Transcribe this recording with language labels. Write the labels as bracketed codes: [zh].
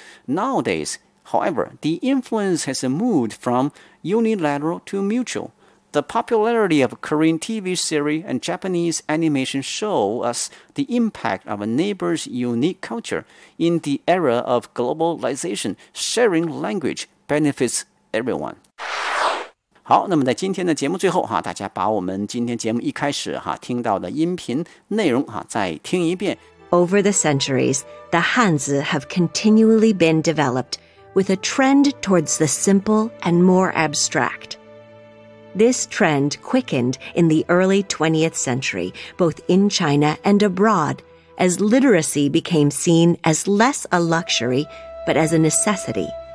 [en] Nowadays, however, the influence has moved from unilateral to mutual. The popularity of Korean TV series and Japanese animation show us the impact of a neighbor's unique culture. In the era of globalization, sharing language benefits everyone. [zh] 好，那么在今天的节目最后哈，大家把我们今天节目一开始哈听到的音频内容哈再听一遍。 [en] Over the centuries, the Hanzi have continually been developed with a trend towards the simple and more abstract. This trend quickened in the early 20th century, both in China and abroad, as literacy became seen as less a luxury, but as a necessity.